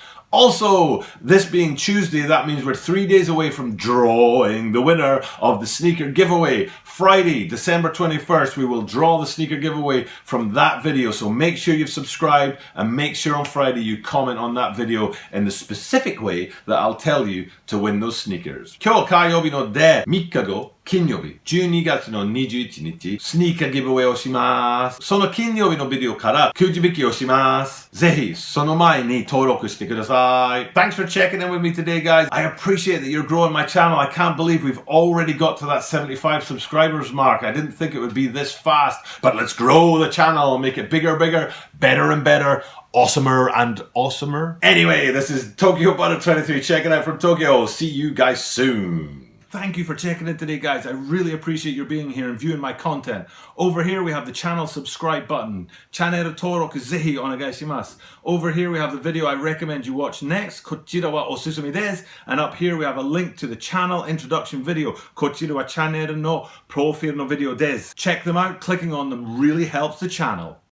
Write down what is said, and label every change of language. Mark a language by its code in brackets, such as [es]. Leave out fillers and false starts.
[en] Also, this being Tuesday, that means we're 3 days away from drawing the winner of the sneaker giveaway. Friday, December 21st, we will draw the sneaker giveaway from that video. So make sure you've subscribed and make sure on Friday you comment on that video in the specific way that I'll tell you to win those sneakers. [ja] 今日火曜日ので3日後、金曜日12月の21日スニーカーギブアウェイをします。その金曜日のビデオからくじ引きをします。ぜひその前に登録してください。 [en] Thanks for checking in with me today, guys. I appreciate that you're growing my channel. I can't believe we've already got to that 75 subscribers mark. I didn't think it would be this fast, but let's grow the channel and make it bigger, better and better. Awesomer and awesomer. Anyway, this is Tokyo Butter 23 checking out from Tokyo. See you guys soon. Thank you for checking in today, guys. I really appreciate your being here and viewing my content. Over here we have the channel subscribe button. [ja] Channel登録ぜひお願いします. [en] Over here we have the video I recommend you watch next. [ja] こちらはおすすめです. [en] And up here we have a link to the channel introduction video. [ja] こちらはチャンネルのプロフィールのビデオです. [en] Check them out. Clicking on them really helps the channel.